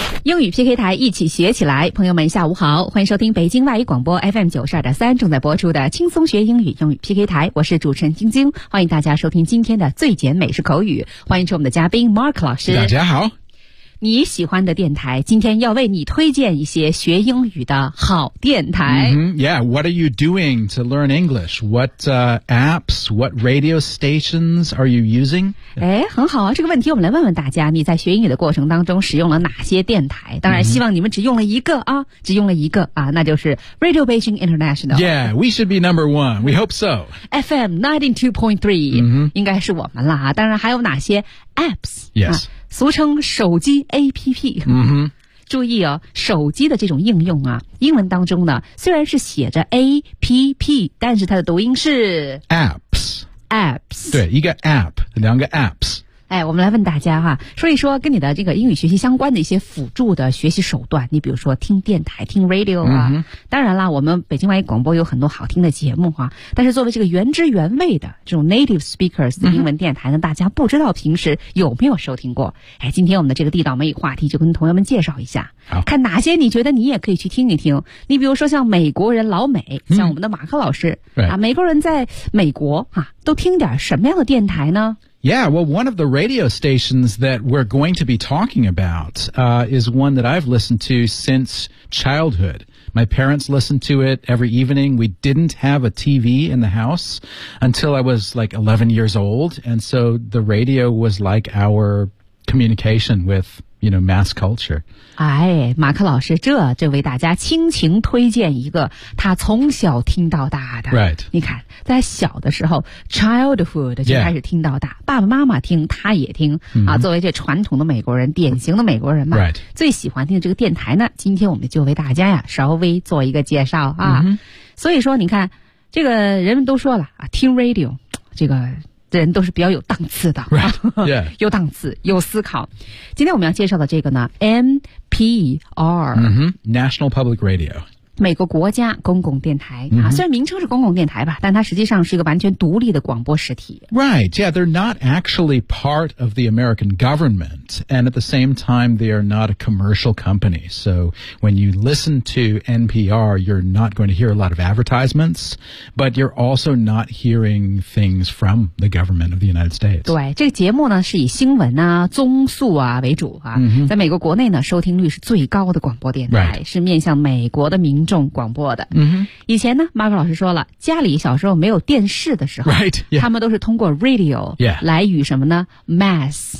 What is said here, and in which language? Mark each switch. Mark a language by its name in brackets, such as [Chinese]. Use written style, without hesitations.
[Chinese] 英语 PK 台一起学起来，朋友们下午好，欢迎收听北京外语广播 FM92.3 正在播出的轻松学英语英语 PK 台，我是主持人晶晶，欢迎大家收听今天的最简美式口语，欢迎出我们的嘉宾 Mark 老师。大家好。你喜欢的电台今天要为你推荐一些学英语的好电台。 Mm-hmm. [English] Yeah, what are you doing to learn English? What apps, what radio stations are you using? [Chinese] 哎，很好啊，这个问题我们来问问大家，你在学英语的过程当中使用了哪些电台？当然希望你们只用了一个啊，只用了一个啊，那就是 Radio Beijing International. [English] Yeah, we should be number one. We hope so. FM 92.3,、 mm-hmm. [Chinese] 应该是我们了啊，当然还有哪些Apps, [English] yes.、 [Chinese] 俗称手机 APP、 mm-hmm. 注意哦，手机的这种应用啊，英文当中呢虽然是写着 APP, 但是它的读音是 [English] Apps, [Chinese] 对，一个 App, 两个 Apps。哎，我们来问大家哈，所以说跟你的这个英语学习相关的一些辅助的学习手段，你比如说听电台，听 radio 啊、嗯、当然啦，我们北京外语广播有很多好听的节目哈，但是作为这个原汁原味的这种 [English] native speakers [Chinese] 的英文电台呢、嗯、大家不知道平时有没有收听过。哎，今天我们的这个地道美语话题就跟同学们介绍一下，看哪些你觉得你也可以去听一听。你比如说像美国人老美、嗯、像我们的马克老师、嗯、啊，美国人在美国啊都听点什么样的电台呢？ [English] Yeah, well, one of the radio stations that we're going to be talking about, is one that I've listened to since childhood. My parents listened to it every evening. We didn't have a TV in the house until I was like 11 years old. And so the radio was like our communication with, you know, mass culture. [Chinese] 哎，马克老师，这为大家亲情推荐一个他从小听到大的。 [English] Right. [Chinese] 你看。在小的时候 childhood 就开始听到大、 [English] yeah. [Chinese] 爸爸妈妈听他也听、 mm-hmm. 啊，作为这传统的美国人，典型的美国人嘛、 [English] right. [Chinese] 最喜欢听的这个电台呢，今天我们就为大家呀稍微做一个介绍啊。 Mm-hmm. 所以说你看这个人们都说了啊，听 radio 这个人都是比较有档次的、 [English] right. yeah. [Chinese] 有档次有思考。今天我们要介绍的这个呢 NPR、 [English] mm-hmm. National Public Radio [Chinese] 美国国家公共电台、 mm-hmm. 啊，虽然名称是公共电台吧，但它实际上是一个完全独立的广播实体。 [English] Right, yeah, they're not actually part of the American government, and at the same time, they are not a commercial company. So when you listen to NPR, you're not going to hear a lot of advertisements, but you're also not hearing things from the government of the United States. [Chinese] 对，这个节目呢是以新闻啊、综述啊为主啊， mm-hmm. 在美国国内呢收听率是最高的广播电台，是面向美国的民众广播的。 Mm-hmm. 以前呢 ，Mark 老师说了，家里小时候没有电视的时候， [English] right, yeah. [Chinese] 他们都是通过 radio、 [English] yeah. [Chinese] 来与什么呢 ？mass、